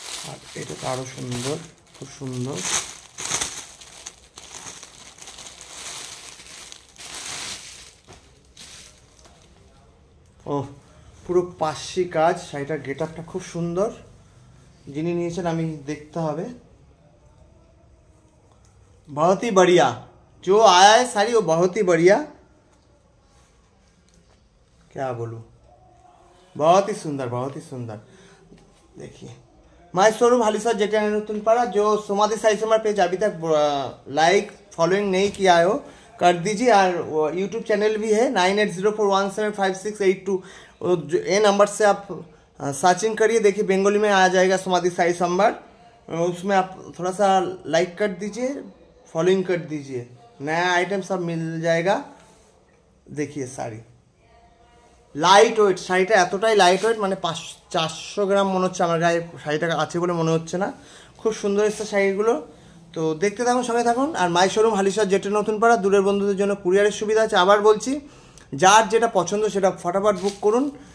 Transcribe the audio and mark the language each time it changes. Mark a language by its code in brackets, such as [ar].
[bn] আর এটা তো আরো সুন্দর, খুব সুন্দর। ও পুরো পাশি কাজ, শাড়িটার গেট আপটা খুব সুন্দর। যিনি নিয়েছেন আমি দেখতে হবে। [hi] बहुत ही बढ़िया, जो आया है साड़ी वो बहुत ही बढ़िया, क्या बोलूँ, बहुत ही सुंदर, बहुत ही सुंदर। देखिए माय शोरूम हालिशा जेटिया नतुन पाड़ा। जो सोमादी साड़ी हमारे पेज अभी तक लाइक फॉलोइंग नहीं किया हो कर दीजिए। और यूट्यूब चैनल भी है 9804175682, ये नंबर से आप सर्चिंग करिए, देखिए बंगाली में आ जाएगा सोमादी साड़ी संभार, उसमें आप थोड़ा सा लाइक कर दीजिए, फॉलोइंग कर दीजिए, नया आइटम सब मिल जाएगा। देखिए साड़ी [bn] লাইট ওয়েট, শাড়িটা এতটাই লাইট ওয়েট, মানে 400 গ্রাম মনে হচ্ছে আমার গায়ে শাড়িটা আছে বলে মনে হচ্ছে না। খুব সুন্দর এসছে শাড়িগুলো। তো দেখতে থাকুন, সঙ্গে থাকুন। আর মাই শোরুম হালিশহর যেটা নতুন পাড়া, দূরের বন্ধুদের জন্য কুরিয়ারের সুবিধা আছে। আবার বলছি, যার যেটা পছন্দ সেটা ফটাফট বুক করুন।